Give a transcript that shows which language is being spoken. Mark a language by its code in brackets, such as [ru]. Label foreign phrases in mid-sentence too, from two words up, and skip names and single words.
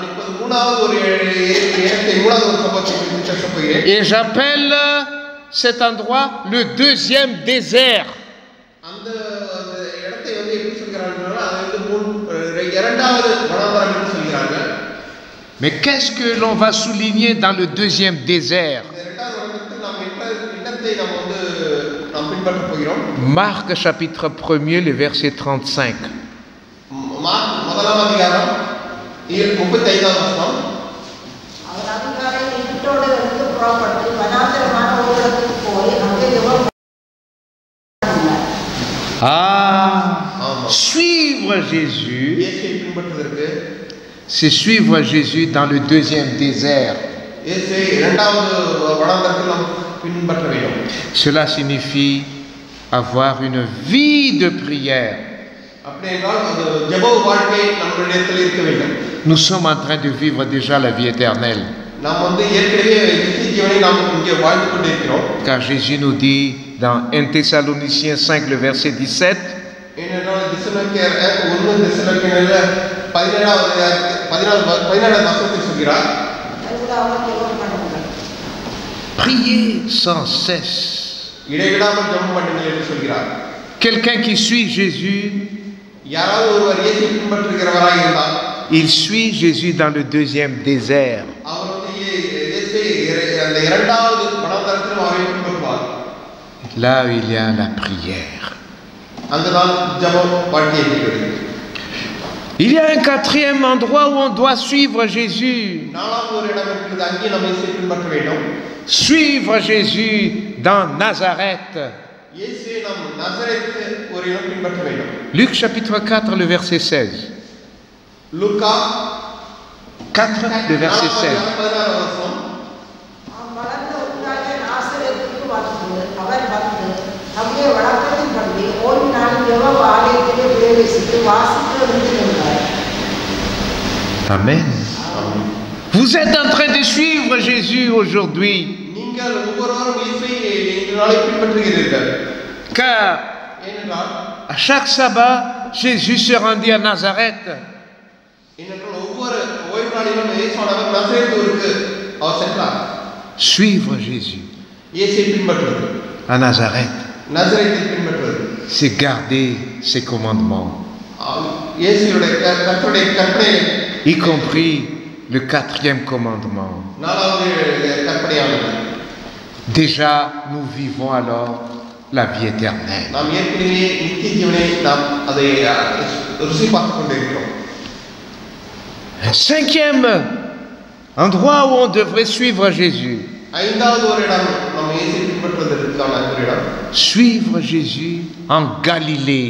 [fr] Et j'appelle cet endroit le deuxième désert. Mais qu'est-ce que l'on va souligner dans le deuxième désert? [ta] பின்பற்ற போகிறோம். [fr] Marc chapitre 1er, le verset 35. [ta] மார்க் முதலாம் அதிகாரம் 35ஆம் வசனம். அவர் அதிகாலை இருட்டோடு இருந்து புறப்பட்டு வனாந்தரமான ஊர்களுக்கு போய் அங்கே ஜெபம் பண்ணினார். [fr] Suivre Jésus, [ta] இயேசுவை பின்பற்றுவதற்கு [fr] c'est suivre Jésus dans le deuxième désert. [ta] இயேசுவை இரண்டாவது வனாந்தரத்தில் நாம் பின்பற்ற வேண்டும். [fr] Cela signifie avoir une vie de prière. [ta] அப்படி என்றால் அந்த ஜெப வாழ்க்கை நம்முடைய இருக்க வேண்டும். [fr] Nous sommes en train de vivre déjà la vie éternelle. [ta] நாம் ஏற்கனவே நித்திய ஜீவனை நாம் இங்கே வாழ்ந்து கொண்டிருக்கிறோம். [fr] Car Jésus nous dit dans 1 Thessaloniciens 5, le verset 17, [ta] ஏனென்றால் தெசலோனிக்கேயர் 1 தெசலோனிக்கேயர்ல 17 வசனத்தில் சொல்கிறார், அதுதான் ஜெபம் பண்ணுங்கள். [fr] priez sans cesse. [ta] இடைவிடாமல் ஜெபம் பண்ணுங்கள் என்று சொல்கிறார். [fr] Quelqu'un qui suit Jésus, [ta] யாராவது ஒருவர் இயேசுவை பின்பற்றுகிறவராக இருந்தால் [fr] il suit Jésus dans le deuxième désert. [ta] அவர் இயேசுவை அந்த இரண்டாவது வனாந்தரத்தில் அவரை பின்பற்றுவார். [fr] Là où il y a la prière. [ta] அங்குதான் ஜெபம் வாழ்க்கை இருக்கிறது. [fr] Il y a un quatrième endroit où on doit suivre Jésus. [ta] நாலாவது ஒரு இடம் இருக்கிறது, அங்கே நாம் இயேசுவை பின்பற்ற வேண்டும். [fr] Suivre Jésus dans Nazareth. [ta] இயேசுவை நாம் நசரேத் ஒரு இடம் பின்பற்ற வேண்டும். [fr] Luc chapitre 4, le verset 16. [ta] லூக்கா [fr] 4, le verset 16. [ta] 16 வசனம். வளர்ந்த ஊராகிய நாசரேத்துக்கு வந்து அவர் வந்து நம்முடைய வழக்கத்தின் படி ஓய்வு நாள் ஜெப ஆலயத்திலே பிரவேசித்து வாசிக்க நின்றார். Amen. [fr] Vous êtes en train de suivre Jésus aujourd'hui. [ta] நீங்கள் ஒவ்வொருவரும் இயேசுவை இன்று நாளை பின்பற்றுகிறீர்கள். [fr] Car [ta] ஏனென்றால் [fr] à chaque sabbat, Jésus se rendit à Nazareth. [ta] ஒவ்வொரு ஓய்வு நாளிலும் இயேசுவானவர் நசரேத் ஊருக்கு அவர் சென்றார். [fr] Suivre Jésus [ta] இயேசுவை பின்பற்றுவது, [fr] à Nazareth, [ta] நசரேத்தை பின்பற்றுவது, [fr] c'est garder ses commandements, [ta] இயேசுவுடைய கர்த்தருடைய கற்பனை, [fr] y compris le quatrième commandement. [ta] நாலாவது கற்பனையானது. [fr] Déjà, nous vivons alors la vie éternelle. [ta] நாம் ஏற்கனவே நித்திய ஜீவனை நாம் அதை ருசி பார்த்துக் கொண்டிருக்கிறோம். [fr] Un cinquième endroit où on devrait suivre Jésus. [ta] ஐந்தாவது ஒரு இடம் நாம் இயேசுவை பின்பற்றுவதற்கான ஒரு இடம், [fr] Suivre Jésus en Galilée.